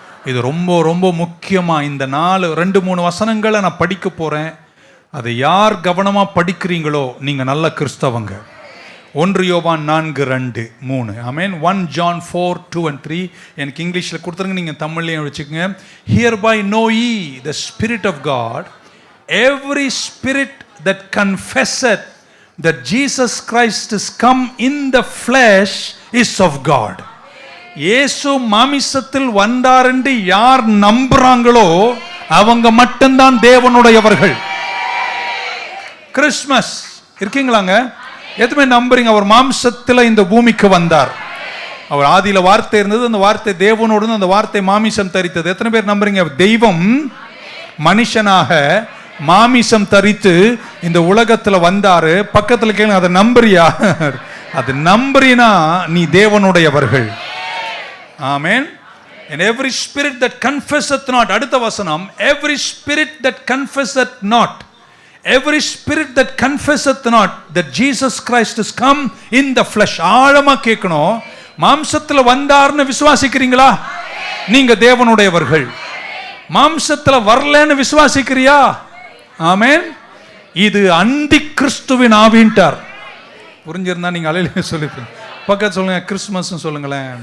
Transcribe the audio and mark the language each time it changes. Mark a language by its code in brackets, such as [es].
[ta] இது ரொம்ப ரொம்ப முக்கியமாக இந்த 2-3 வசனங்களை நான் படிக்க போகிறேன். அதை யார் கவனமாக படிக்கிறீங்களோ நீங்கள் நல்ல கிறிஸ்தவங்க. 1 யோவான் 4:2-3. ஆமென். 1 John 4:2-3 எனக்கு இங்கிலீஷில் கொடுத்துருங்க, நீங்கள் தமிழ்லையும் வச்சுக்கோங்க. [en] Hereby know ye the Spirit of God, every spirit that confesseth that Jesus Christ is come in the flesh is of God. [ta] இயேசு மாமிசத்தில் வந்தார் என்று யார் நம்புறாங்களோ அவங்க மட்டும்தான் தேவனுடையவர்கள். கிறிஸ்மஸ் இருக்கீங்களாங்க? எதுவுமே நம்புறீங்க? அவர் மாம்சத்தில் இந்த பூமிக்கு வந்தார். அவர் ஆதியில வார்த்தை இருந்தது, அந்த வார்த்தை தேவனோடு, அந்த வார்த்தை மாமிசம் தரித்தது. எத்தனை பேர் நம்புறீங்க? தெய்வம் மனுஷனாக மாமிசம் தரித்து இந்த உலகத்துல வந்தாரு. பக்கத்துல கேளுங்க, அதை நம்புறியா? அது நம்புறீனா நீ தேவனுடையவர்கள். ஆமென். [en] And every spirit that confesseth not, [ta] அடுத்த வசனம், [en] every spirit that confesseth not, every spirit that confesseth not that Jesus Christ is come in the flesh. [ta] ஆழமா கேட்கணும். மாம்சத்துல வந்தார்னு விசுவாசிக்கிறீங்களா? நீங்க தேவனுடையவர்கள். மாம்சத்துல வரலன்னு விசுவாசிக்கிறியா? ஆமென். இது அந்தி கிறிஸ்துவின் ஆவின்ட்டார். புரிஞ்சிருந்தா நீங்க அலையில சொல்லிப்பீங்க. பக்கத்து சொல்லுங்க, கிறிஸ்மஸ் சொல்லுங்களேன்.